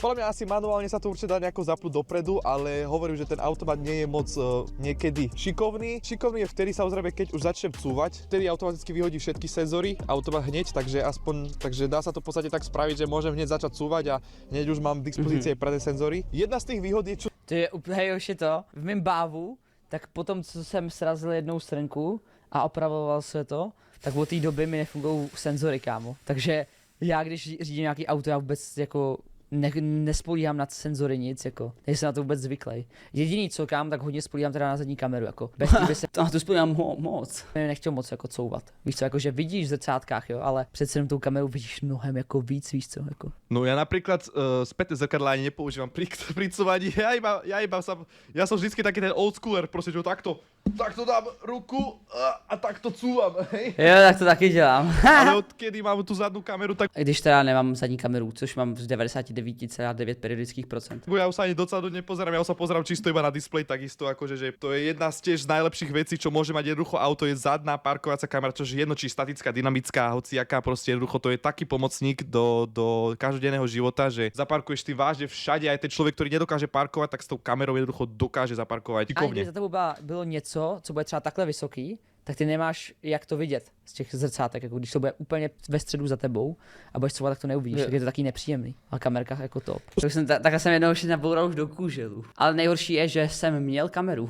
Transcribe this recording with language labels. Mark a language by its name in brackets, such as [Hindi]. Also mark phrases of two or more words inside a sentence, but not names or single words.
[Slovak] Podľa mňa asi manuálne sa to určite dá nejako zapnúť dopredu, ale hovorím, že ten automat nie je moc niekedy šikovný. Šikovný je vtedy samozrejme, keď už začnem cúvať, vtedy automaticky vyhodí všetky senzory, automat hneď, takže dá sa to v podstate tak spraviť, že môžem hneď začať cúvať a hneď už mám k dispozícii predné senzory. Jedna z tých výhod je, čo [Czech] To je úplně už je to. V mém bávu, tak potom, co jsem srazil jednou strnku a opravoval se to, tak od té doby mi nefungují senzory, kámo. Takže já, když řídím nějaký auto, já vůbec jako nespolíhám na senzory nic, jako. Nejsem na to vůbec zvyklý. Jediný co, kámo, tak hodně spolíhám teda na zadní kameru, jako. Bez toho by se... to spolíhám moc. Nechtěl moc jako couvat. Víš co, jako že vidíš v zrcátkách, jo, ale přece jenom tou kamerou vidíš mnohem jako víc, víš co, jako. [Slovak] No ja napríklad spätné zrkadlá ani nepoužívam pri cúvaní, ja som vždycky taký ten [English] old schooler, [Slovak] proste, že takto dám ruku a takto cúvam, hej. [Czech] Jo, tak to taky dělám. [Slovak] Ale odkedy mám tu zadnú kameru, tak [Czech] Když teda nemám zadní kameru, což mám z 99,9 periodických procent. [Slovak] ja už sa ani docadu nepozerám, ja už sa pozerám čisto iba na displej, takisto akože, že to je jedna z tiež z najlepších vecí, čo môže mať jednoducho auto, je zadná parkovacia kamera, čo je jedno či statická, dynamická, hociaká, proste jednoducho to je taký pomocník do každodenného života, že zaparkuješ ty vážne všade, aj ten človek, ktorý nedokáže parkovať, tak s tou kamerou jednoducho dokáže zaparkovať. [Czech] A kdyby za tebou bylo něco, co bude třeba takhle vysoký, tak ty nemáš jak to vidět z těch zrcátek, jako když to bude úplně ve středu za tebou a budeš couvat, tak to neuvidíš, tak je to taky nepříjemný. A kamerka jako top. Takhle jsem jednou ještě naboural už do kůželu. Ale nejhorší je, že jsem měl kameru.